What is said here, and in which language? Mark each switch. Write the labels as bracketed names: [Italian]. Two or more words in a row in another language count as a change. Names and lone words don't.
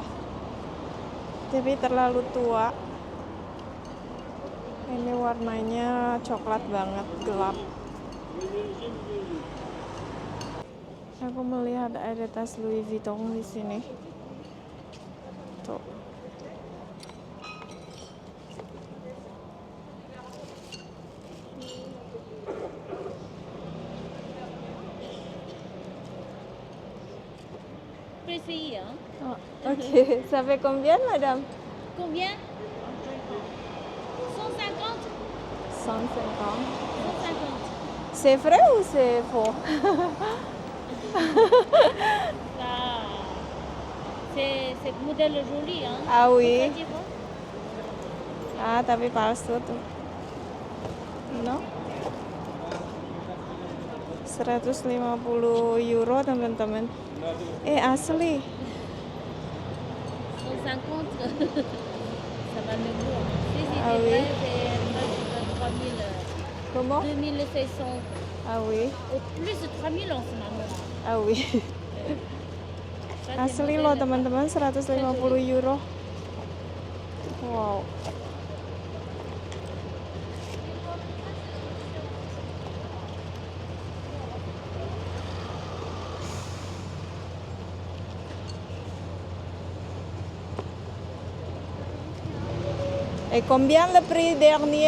[Indonesian] Tapi terlalu tua. Ini warnanya coklat banget, gelap. Aku melihat ada tas Louis Vuitton di sini. Tuh. [French] Précis, hein? Oh, ok. Ça fait combien, madame? Combien? 150? 150. 150. C'est vrai ou c'est faux? Ça, c'est modèle joli, hein? Ah oui. Ça dit bon? [Indonesian] Ah, tapi palsu tuh. No? 150 euro teman-teman. Asli. 150. [French] ça va me lourd. Si c'est Ah des oui. vrais, moi je donne 3000, Comment? 2600. Ah oui. Au plus de 3000 en ce moment. Ah oui. Ça, c'est [Indonesian] Asli [French] modèle. [Indonesian] loh teman-teman, 150 euro. Wow. [French] Et combien le prix dernier?